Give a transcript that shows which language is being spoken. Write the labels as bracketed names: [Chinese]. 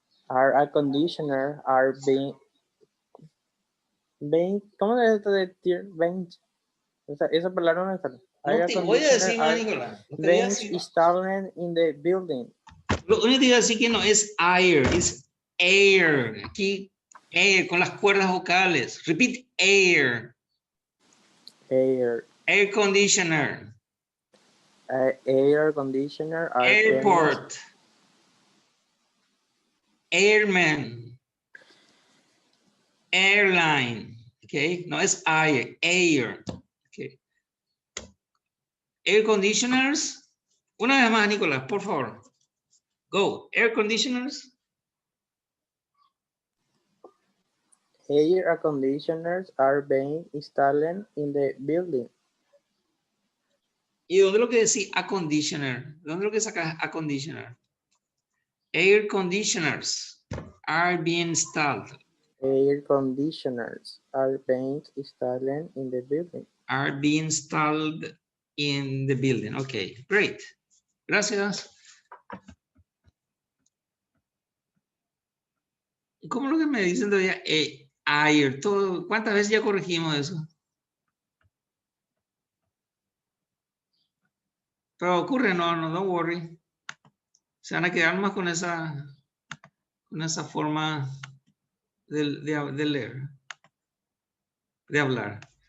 [English] Air conditioner are being ¿cómo se dice decir being? [Spanish] Esa palabra no está. No te voy a decir más, Nicolás. No te voy a decir. [English] Installed in the building. [Spanish] Lo único que te voy a decir que no es air, es air. Aquí, air, con las cuerdas vocales. [English] Repeat, air. Air. Air conditioner. Air conditioner. Airport. Airman. Airline. Okay, no es air, air. Okay. Air conditioners. [Spanish] Una vez más, Nicolás, por favor. [English] Go. Air conditioners. Air conditioners are being installed in the building. [Spanish] ¿Y dónde lo que decís a conditioner? ¿Dónde lo que sacas a conditioner? [English] Air conditioners are being installed. Air conditioners are being installed in the building. Are being installed in the building. Okay, great. Gracias. [Spanish] ¿Cómo lo que me dicen todavía? Ayer, todo, ¿cuántas veces ya corregimos eso? Pero ocurre, no, don't worry. Se van a quedar más con esa forma de leer, de hablar.